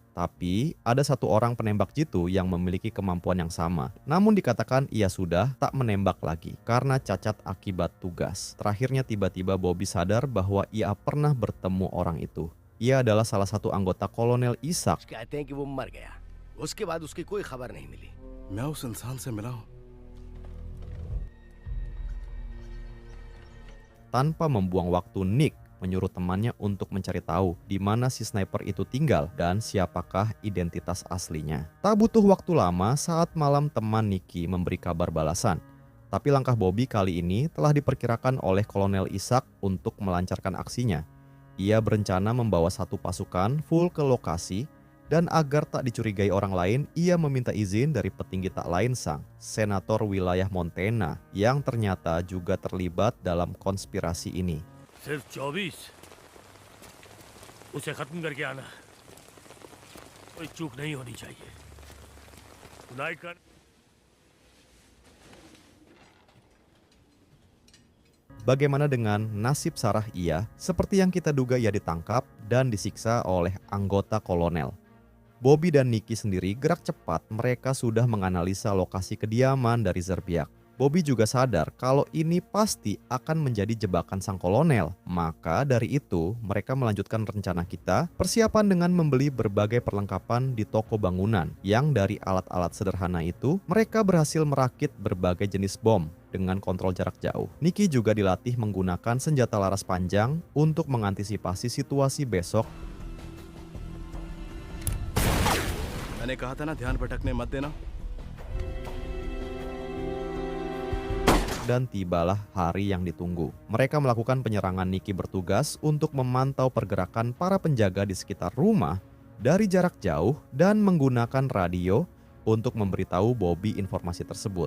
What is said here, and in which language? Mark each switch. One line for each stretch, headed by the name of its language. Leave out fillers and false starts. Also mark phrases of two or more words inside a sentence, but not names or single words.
Indonesian: Tapi ada satu orang penembak jitu yang memiliki kemampuan yang sama. Namun dikatakan ia sudah tak menembak lagi karena cacat akibat tugas. Terakhirnya tiba-tiba Bobby sadar bahwa ia pernah bertemu orang itu. Ia adalah salah satu anggota Kolonel Ishak.
Hindi: कहते हैं कि वो मर गया उसके बाद उसकी कोई खबर नहीं मिली मैं उस इंसान से मिला हूँ।
Indonesian: Tanpa membuang waktu, Nick menyuruh temannya untuk mencari tahu di mana si sniper itu tinggal dan siapakah identitas aslinya. Tak butuh waktu lama saat malam teman Nicky memberi kabar balasan. Tapi langkah Bobby kali ini telah diperkirakan oleh Kolonel Ishak untuk melancarkan aksinya. Ia berencana membawa satu pasukan full ke lokasi, dan agar tak dicurigai orang lain, ia meminta izin dari petinggi tak lain sang senator wilayah Montana yang ternyata juga terlibat dalam konspirasi ini.
Hindi: सिर्फ 24 उसे खत्म करके आना कोई चूक नहीं होनी चाहिए नायकन
Indonesian: Bagaimana dengan nasib Sarah? Ia, seperti yang kita duga, ia ditangkap dan disiksa oleh anggota kolonel. Bobby dan Nicky sendiri gerak cepat, mereka sudah menganalisa lokasi kediaman dari Zerbiak. Bobby juga sadar kalau ini pasti akan menjadi jebakan sang kolonel. Maka dari itu, mereka melanjutkan rencana kita, persiapan dengan membeli berbagai perlengkapan di toko bangunan. Yang dari alat-alat sederhana itu, mereka berhasil merakit berbagai jenis bom dengan kontrol jarak jauh. Nicky juga dilatih menggunakan senjata laras panjang untuk mengantisipasi situasi besok.
Hindi: मैंने कहा था ना ध्यान भटकने मत देना।
Indonesian: Dan tibalah hari yang ditunggu. Mereka melakukan penyerangan. Nicky bertugas untuk memantau pergerakan para penjaga di sekitar rumah dari jarak jauh dan menggunakan radio untuk memberitahu Bobby informasi tersebut.